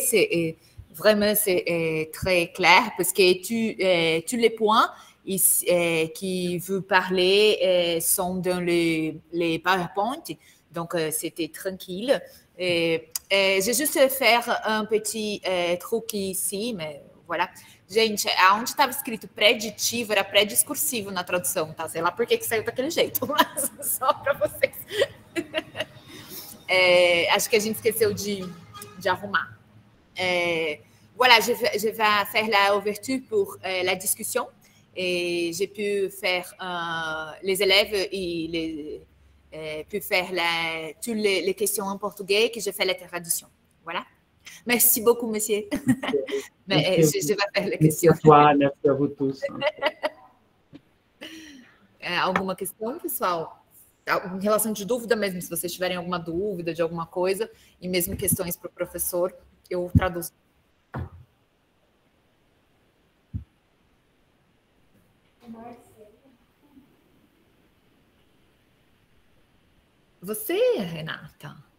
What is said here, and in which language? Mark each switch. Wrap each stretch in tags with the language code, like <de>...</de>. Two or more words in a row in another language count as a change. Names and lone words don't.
<fr>C'est vraiment très clair parce que tous les points qui vous parlez sont dans les PowerPoint. Donc, c'était tranquille. J'ai juste faire un petit truc ici, mais voilà.</fr> <pt>Gente, aonde estava escrito preditivo era pré-discursivo na tradução, tá? Sei lá por que saiu daquele jeito, mas só para vocês. Acho que a gente esqueceu de arrumar.</pt> <fr>Voilà, je vais faire la ouverture pour la discussion. Et j'ai pu faire les élèves et pu faire toutes les questions en portugais que j'ai fait la traduction. Voilà. Merci beaucoup, monsieur. Mais je vais faire les questions. Merci à toi, merci à vous tous.</fr> <pt>Alguma questão, pessoal? Em relação de dúvida mesmo, se vocês tiverem alguma dúvida de alguma coisa, e mesmo questões para o professor, eu traduzo. Você, Renata?</pt>